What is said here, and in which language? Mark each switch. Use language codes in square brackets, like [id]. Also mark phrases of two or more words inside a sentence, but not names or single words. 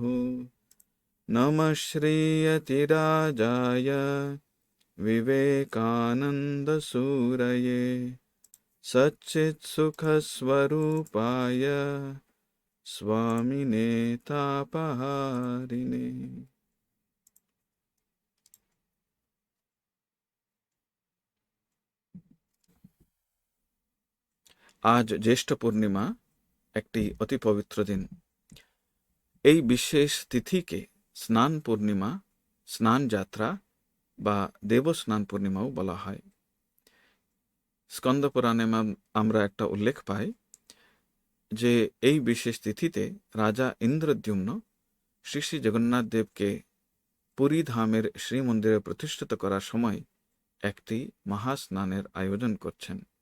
[sa] नमः श्रीयतिराजाय विवेकानन्दसूरये सच्चित्सुखस्वरूपाय स्वामिने तापहारिणे। [bn] আজ জ্যৈষ্ঠ পূর্ণিমা একটি অতি পবিত্র দিন। এই বিশেষ তিথিকে স্নান পূর্ণিমা, স্নান যাত্রা বা দেবস্নান পূর্ণিমাও বলা হয়। স্কন্দ পুরাণে আমরা একটা উল্লেখ পাই যে এই বিশেষ তিথিতে রাজা ইন্দ্রদ্যুম্ন শ্রী শ্রী জগন্নাথ দেবকে পুরী ধামের শ্রীমন্দিরে প্রতিষ্ঠিত করার সময় একটি মহাস্নানের আয়োজন করছেন।